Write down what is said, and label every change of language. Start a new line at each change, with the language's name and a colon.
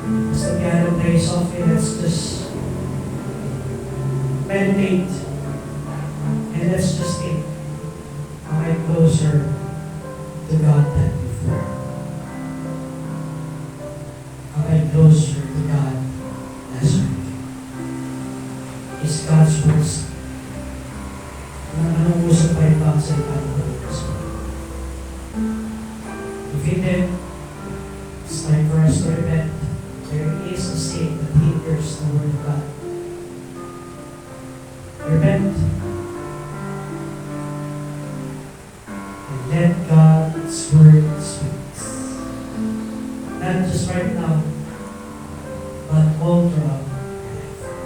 English: As the piano plays softly, let's just meditate and let's just think, am I closer to God than before? Am I closer to God last week? Is God's words
Filipino: na nanungusap pa rin ba ang salita ng Diyos?
English: If you did, it's time for us to repent. There is a sin that hinders the Word of God. Repent. And let God's Word speak. Not just right now, but all throughout your life.